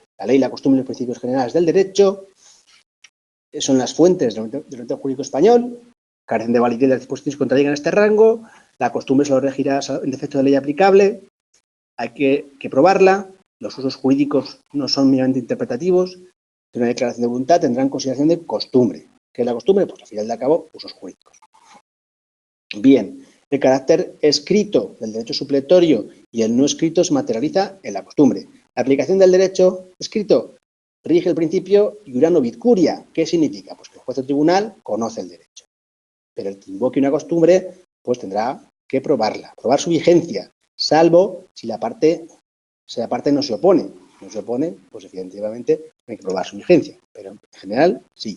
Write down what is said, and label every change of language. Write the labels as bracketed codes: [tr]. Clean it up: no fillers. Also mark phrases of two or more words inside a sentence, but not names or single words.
[es] La ley, la costumbre y los principios generales del derecho son las fuentes del ordenamiento jurídico español, carecen de validez las disposiciones que contradigan este rango, la costumbre solo regirá en defecto de ley aplicable, hay que probarla, los usos jurídicos no son meramente interpretativos, de una declaración de voluntad tendrán consideración de costumbre. ¿Qué es la costumbre? Pues al final de cabo, usos jurídicos. Bien, el carácter escrito del derecho supletorio y el no escrito se materializa en la costumbre. La aplicación del derecho escrito rige el principio [la] iura novit curia. [es] ¿Qué significa? Pues que el juez o tribunal conoce el derecho. Pero el que invoque una costumbre, pues tendrá que probarla, probar su vigencia, salvo si la parte no se opone. No se opone, pues efectivamente hay que probar su vigencia, pero en general sí.